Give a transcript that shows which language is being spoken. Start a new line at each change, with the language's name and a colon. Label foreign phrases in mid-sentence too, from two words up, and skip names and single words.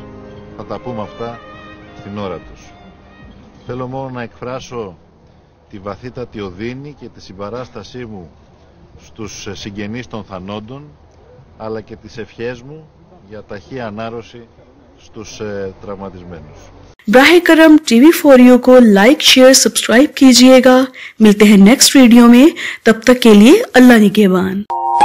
Greek: Θα τα πούμε αυτά στην ώρα τους. Θέλω μόνο να εκφράσω τη βαθύτατη οδύνη και τη συμπαράστασή μου στους συγγενείς των θανόντων, αλλά και τις ευχές μου για ταχύ ανάρρωση στους τραυματισμένους.
Urdu: براہ کرم ٹی وی فوریو کو
English: like, share, subscribe
Urdu: کیجئے گا۔ ملتے ہیں
English: next video
Urdu: میں، تب تک کے لیے اللہ نگہبان۔